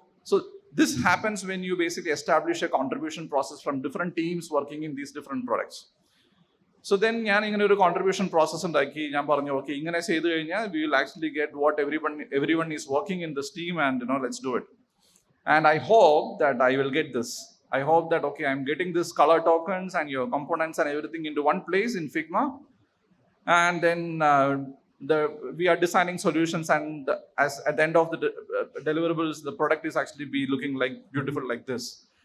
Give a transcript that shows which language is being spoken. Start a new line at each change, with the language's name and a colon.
English: So this happens when you basically establish a contribution process from different teams working in these different products.
Malayalam: So then ഞാൻ ഇങ്ങനെ ഒരു contribution process ഉണ്ടാക്കി. ഞാൻ പറഞ്ഞു, okay, ഇങ്ങനെ ചെയ്ത് കഴിഞ്ഞാൽ
English: we will actually get what everyone is working in this team, and let's do it. And I hope that I will get this. I hope that, okay, I'm getting this color tokens and your components and everything into one place in Figma, And then we are designing solutions, and as at the end of the deliverables, the product is actually be looking like beautiful like this.